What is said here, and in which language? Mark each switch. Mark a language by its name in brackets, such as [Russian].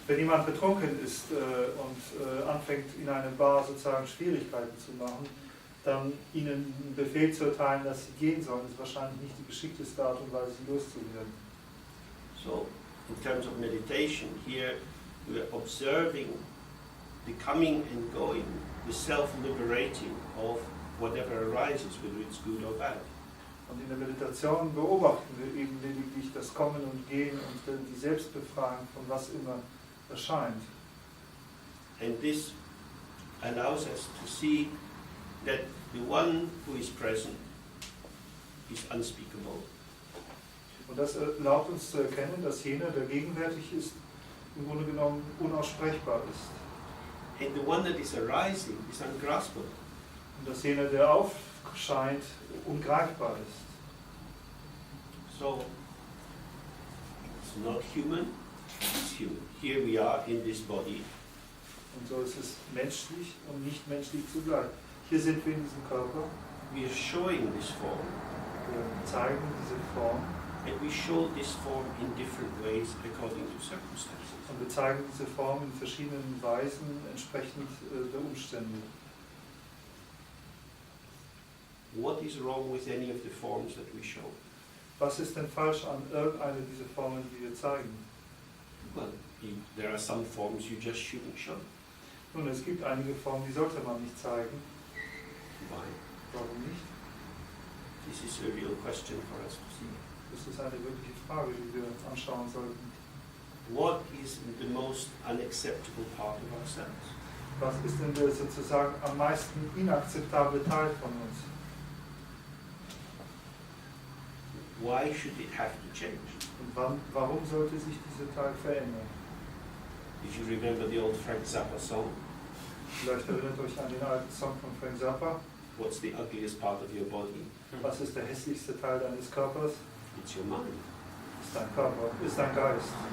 [German] Wenn jemand betrunken ist und anfängt in einer Bar sozusagen Schwierigkeiten zu machen, dann ihnen einen Befehl zu erteilen, dass sie gehen sollen, ist wahrscheinlich nicht die geschickteste Art und Weise, sie loszuwerden. [English] So, in terms of meditation, here we are observing the coming and going, the self-liberating of whatever arises, whether it's good or bad. [German] Und in der Meditation beobachten wir eben lediglich das Kommen und Gehen und die Selbstbefreiung von was immer erscheint. [English] And this allows us to see that the one who is present is unspeakable. [German] Und das erlaubt uns zu erkennen, dass jener, der gegenwärtig ist, im Grunde genommen unaussprechbar ist. [English] And the one that is arising is ungraspable. [German] Und dass jener, der aufscheint, ungreifbar ist. [English] So, it's not human, it's human. Here we are in this body. [German] Und so ist es menschlich und nicht menschlich zugleich. Hier sind wir in diesem Körper. [English] We are showing this form. [German] Wir zeigen diese Form. [English] And we show this form in different ways according to circumstances. [German] Und wir zeigen diese Form in verschiedenen Weisen entsprechend der Umstände. [English] What is wrong with any of the forms that we show? [German] Was ist denn falsch an irgendeiner dieser Formen, die wir zeigen? [English] Well, there are some forms you just shouldn't show. [German] Nun, es gibt einige Formen, die sollte man nicht zeigen. [English] Why? [German] Warum nicht? [English] This is a real question for us to see. [German] Das ist eine wirkliche Frage, die wir anschauen sollten. [English] What is the most unacceptable part of ourselves? [German] Was ist denn der sozusagen am meisten inakzeptable Teil von uns? [English] Why should it have to change? [German] Und warum sollte sich dieser Teil verändern? [English] If you remember the old Frank Zappa song, [German] Vielleicht erinnert euch an den alten Song von Frank Zappa. [English] what's the ugliest part of your body? [German] Was ist der hässlichste Teil deines Körpers? [English] It's your mind. [German] Ist dein Körper, ist dein Geist.